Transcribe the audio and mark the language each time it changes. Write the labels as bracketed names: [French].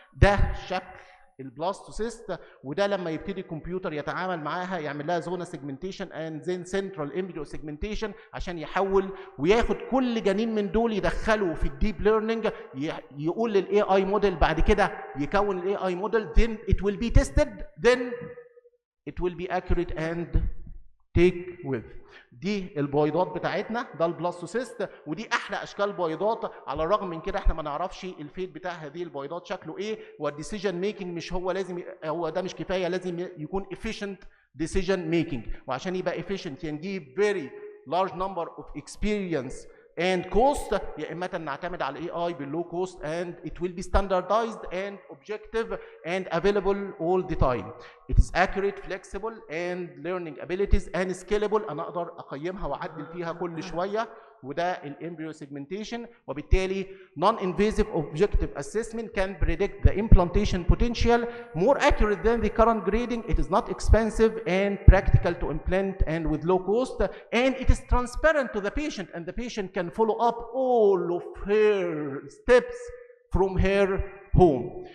[Arabic] ده شكل البلاستوسيست، وده لما يبتدي الكمبيوتر يتعامل معاها يعمل لها زونا سيجمنتيشن اند زين سنترال امبريو سيجمنتيشن عشان يحول وياخد كل جنين من دول يدخله في الديب ليرنينج، يقول للاي اي موديل بعد كده يكون الاي اي موديل [English] then it will be tested then it will be accurate and take with. [Arabic] دي البويضات بتاعتنا، ده البلاستوسيست، ودي احلى اشكال بويضات. على الرغم من كده احنا ما نعرفش الفيت بتاع هذه البويضات شكله ايه، والديسيجن ميكنج مش هو لازم هو ده مش كفايه، لازم يكون [English] efficient decision making. [Arabic] وعشان يبقى efficient ينجيب [English] very large number of experience and cost، [Arabic] يا اما نعتمد على الاي اي باللو كوست [English] and it will be standardized and objective and available all the time. It is accurate, flexible and learning abilities and scalable. [Arabic] انا اقدر اقيمها واعدل فيها كل شويه، وده الامبريو سيجمنتيشن. [English] وبالتالي non-invasive objective assessment can predict the implantation potential more accurate than the current grading. It is not expensive and practical to implant and with low cost, and it is transparent to the patient and the patient can follow up all of her steps from her home.